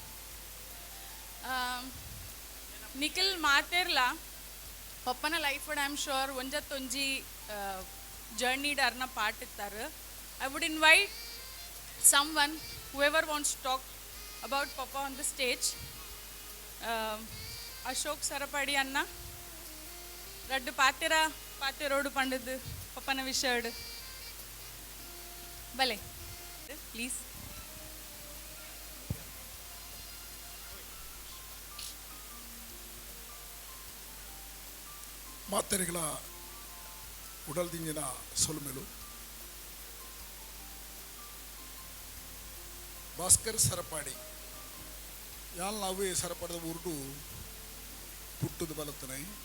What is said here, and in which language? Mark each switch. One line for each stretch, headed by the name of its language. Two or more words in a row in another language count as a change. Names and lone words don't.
Tulu: ನಿಖಿಲ್ ಮಾತೇರ್ಲ ಪಪ್ಪನ ಲೈಫ್
English: I am sure
Tulu: ಒಂಜತ್ತೊಂಜಿ ಜರ್ನಿಡ್ ಅರ್ನ ಪಾರ್ಟ್ ಇತ್ತಾರೆ.
English: I would invite someone whoever wants to talk about Papa on the stage.
Tulu: ಅಶೋಕ್ ಸರಪಡಿ ಅನ್ನ ರಡ್ಡು ಪಾತೆರೋಡು ಪಂಡದು ಪಪ್ಪನ ವಿಷಯಡು ಬಲೆ ಪ್ಲೀಸ್. ಮಾತೆರೆಗಳ ಉಡಲ್ದಿಂಜಿನ ಸೊಲುಮೆಲು ಭಾಸ್ಕರ್ ಸರಪಾಡಿ ಯಾಲ್ ನಾವು ಸರಪಡದ ಉರುಡು ಪುಟ್ಟದ ಬಲತನೈ